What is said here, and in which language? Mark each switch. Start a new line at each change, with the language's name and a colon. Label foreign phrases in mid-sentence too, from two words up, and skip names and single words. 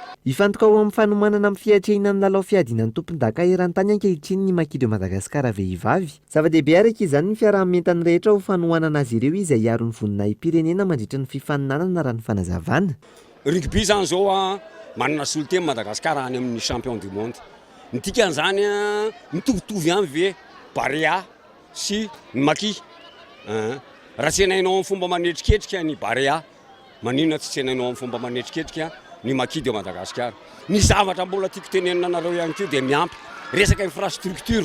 Malagasy: Ifantoka ao amin'ny fanomanana amin'ny fiatrehinany ny lalao fiadinan'ny tompon-daka eran-tany ankehitriny ny makideo Madagasikara vehivavy. Zava-dehibe araka izany ny fiaraha-mentany rehetra ho fanohanana azy ireo izay aro ny voninahim-pirenena mandritra ny fifaninanana raha ny fanazavana. Rugby zany zao a manana soloteny Madagasikara any amin'ny
French: champion du monde.
Malagasy: Ny dikan'izany a mitovitovy ihany ve Barea sy ny Maki. Raha tsy hainainao amin'ny fomba manetriketrika ny Barea, maninona tsy hainainao amin'ny fomba manetriketrika ny Maki de Madagasikara. Ny zavatra mbola tiako tenenina anareo ihany koa dia miampy resaka infrastructure.